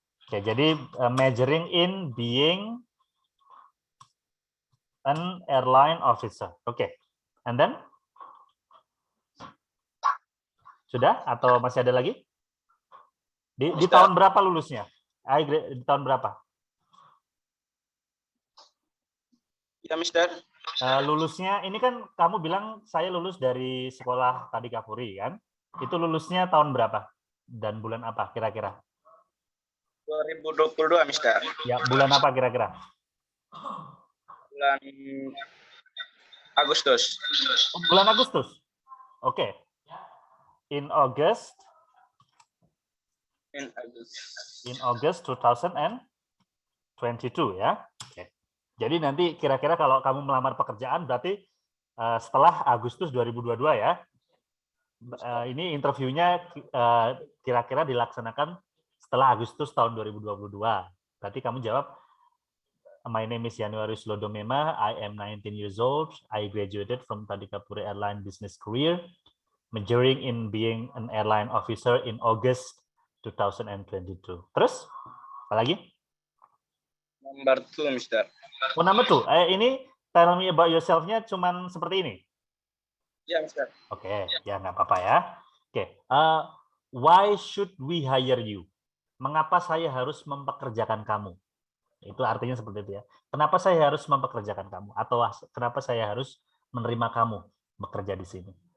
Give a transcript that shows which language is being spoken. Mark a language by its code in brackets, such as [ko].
[id] Oke, jadi [en] majoring in being an airline officer. Oke. And then? [id] Sudah atau masih ada lagi? Di tahun berapa lulusnya? Di tahun berapa? Ya, Mister. Lulusnya, ini kan kamu bilang saya lulus dari sekolah Tadikapuri kan? Itu lulusnya tahun berapa? Dan bulan apa kira-kira? 2022, Mister. Ya, bulan apa kira-kira? Bulan Agustus. Bulan Agustus? Oke. [en] In August 2022 [id] ya. Oke. Jadi nanti kira-kira kalau kamu melamar pekerjaan berarti setelah Agustus 2022 ya. Ini interviewnya kira-kira dilaksanakan setelah Agustus tahun 2022. Berarti kamu jawab, my name is Januarius Lodomema, I am 19 years old, I graduated from Tadikapuri Airline Business Career, majoring in being an airline officer in August 2022. Terus, apa lagi? [en] Number 2, Mister. [id] Oh, number 2. Ini [en] tell me about yourself- [id] nya cuman seperti ini? Ya, Mister. Oke, ya nggak apa-apa ya. [en] Oke, why should we hire you? [id] Mengapa saya harus mempekerjakan kamu? Itu artinya seperti itu ya. Kenapa saya harus mempekerjakan kamu? Atau kenapa saya harus menerima kamu bekerja di sini?